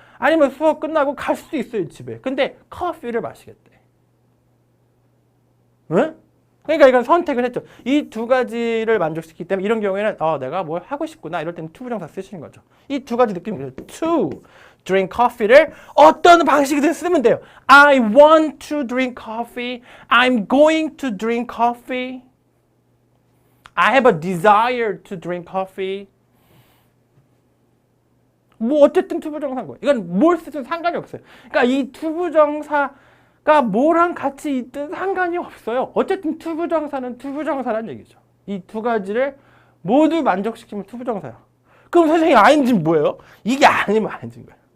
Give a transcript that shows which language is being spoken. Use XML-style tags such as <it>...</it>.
<ko>아니면 수업 끝나고 갈 수도 있어요, 집에. 근데 커피를 마시겠대. 응? 그러니까 이건 선택을 했죠. 이 두 가지를 만족시키기 때문에 이런 경우에는 내가 뭘 하고 싶구나 이럴 때는 to 부정사 쓰시는 거죠. 이 두 가지 느낌이</ko> <en>to drink coffee</en> <ko>를 어떤 방식이든 쓰면 돼요.</ko> <en>I want to drink coffee. I'm going to drink coffee. I have a desire to drink coffee.</en> <ko>뭐 어쨌든 to 부정사인 거예요. 이건 뭘 쓰든 상관이 없어요. 그러니까 이 to 부정사가 뭐랑 같이 있든 상관이 없어요. 어쨌든 to 부정사는 to 부정사라는 얘기죠. 이 두 가지를 모두 만족시키면 to 부정사야. 그럼 선생님 ing는 뭐예요? 이게 아니면 ing인 거야.</ko>